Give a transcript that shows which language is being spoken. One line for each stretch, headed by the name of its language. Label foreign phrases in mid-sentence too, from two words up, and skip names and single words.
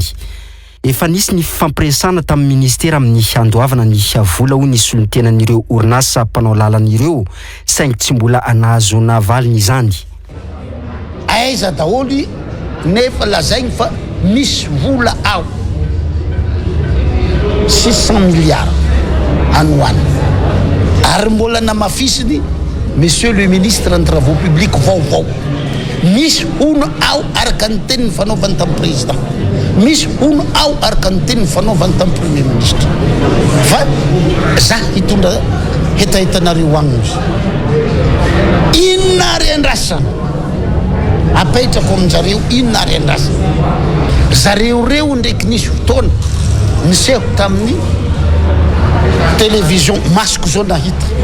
Malagasy: Efa nisy ny fampiresana tamin'ny ministera amin'ny handoavana ny vola ho ny solontenan'ireo orinasa mpanao lalana ireo saingy tsy mbola nahazo navaliny izany. Aiza daholo nefa lazaigny fa misy vola ao 600 miliara annuany ary mbola namafisiny
French: monsieur le ministre des travaux publics
Malagasy: vaovao misy ono ao araka ny teniny fanaovany tamin'ny président misy ono ao araka ny teniny fanaovany tamin'ny
French: premier ministre
Malagasy: fa za hitondra hetahitanareo agnony inona ary andrasana apetrako aminjareo inona ary andrasana zareo reo ndraiky nisy fotoana niseho tamin'ny télévision masoko zao nahita